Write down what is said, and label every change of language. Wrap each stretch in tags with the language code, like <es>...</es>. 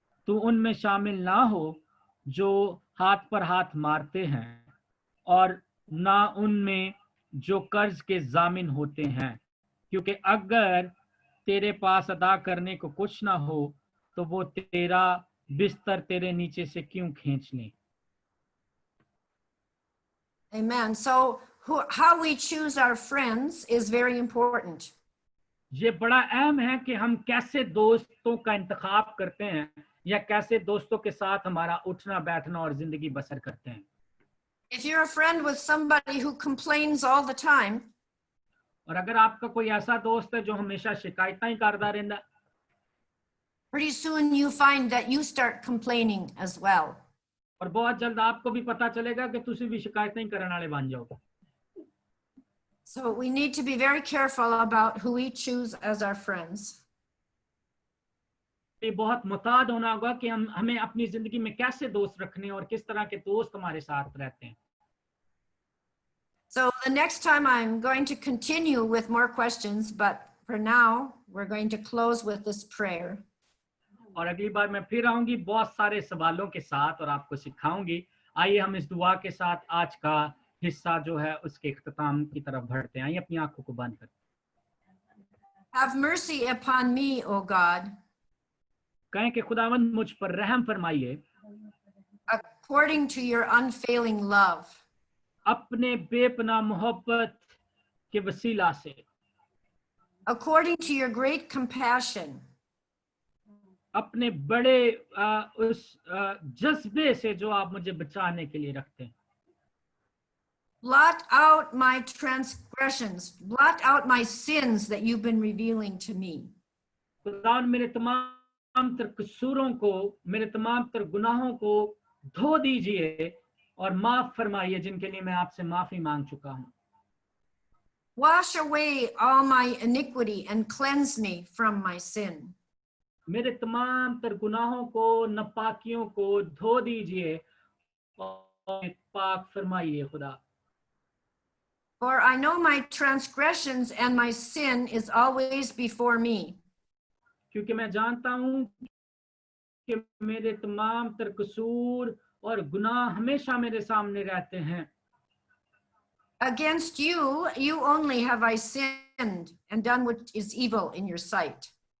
<hi>तू उनमें शामिल ना हो जो हाथ पर हाथ मारते हैं, और ना उनमें जो कर्ज के जामिन होते हैं, क्योंकि अगर तेरे पास अदा करने को कुछ ना हो तो वो तेरा बिस्तर तेरे नीचे से क्यों खींच लें।</hi> <en>Amen. So how we choose our friends is very important.</en> <hi>ये बड़ा अहम है कि हम कैसे दोस्तों का इंतखाब करते हैं, या कैसे दोस्तों के साथ हमारा उठना बैठना और जिंदगी बसर करते हैं।</hi> <en>If you're a friend with somebody who complains all the time,</en> <hi>और अगर आपका कोई ऐसा दोस्त है जो हमेशा शिकायतें ही करता रहता,</hi> <en>pretty soon you find that you start complaining as well.</en> <hi>और बहुत जल्द आपको भी पता चलेगा कि तुसी भी शिकायतें ही करने वाले बन जाओगे।</hi> <en>So we need to be very careful about who we choose as our friends.</en> <hi>ये बहुत मुताद होना होगा कि हमें अपनी जिंदगी में कैसे दोस्त रखने और किस तरह के दोस्त हमारे साथ रहते हैं।</hi> <en>So the next time I'm going to continue with more questions, but for now we're going to close with this prayer.</en> <hi>और अगली बार मैं फिर आऊंगी बहुत सारे सवालों के साथ और आपको सिखाऊंगी। आइए हम इस दुआ के साथ आज का हिस्सा जो है उसके इख्तिताम की तरफ बढ़ते हैं। आइए अपनी आंखों को बंद करें।</hi> <en>Have mercy upon me, O God,</en> <hi>कहें कि खुदावंद मुझ पर रहम फरमाइए,</hi> <en>according to your unfailing love.</en> <hi>अपने बेपनाह मोहब्बत के वसीला से,</hi> <en>According to your great compassion.</en> <hi>अपने बड़े उस जज्बे से जो आप मुझे बचाने के लिए रखते हैं।</hi> <en>Blot out my transgressions, blot out my sins that you've been revealing to me.</en> <hi>खुदावन मेरे तमाम तर कसूरों को, मेरे तमाम तर गुनाहों को धो दीजिए और माफ फरमाइए जिनके लिए मैं आपसे माफी मांग चुका हूं.</hi> <en>Wash away all my iniquity and cleanse me from my sin.</en> <hi>मेरे तमाम तर गुनाहों को, नापाकियों को धो दीजिए और पाक फरमाइए खुदा.</hi> <en>For I know my transgressions and my sin is always before me.</en> <hi>क्योंकि मैं जानता हूं कि मेरे तमाम तर कसूर और गुनाह हमेशा मेरे सामने रहते हैं.</hi> <en>Against you, you only have I sinned and done what is evil in your sight.</en>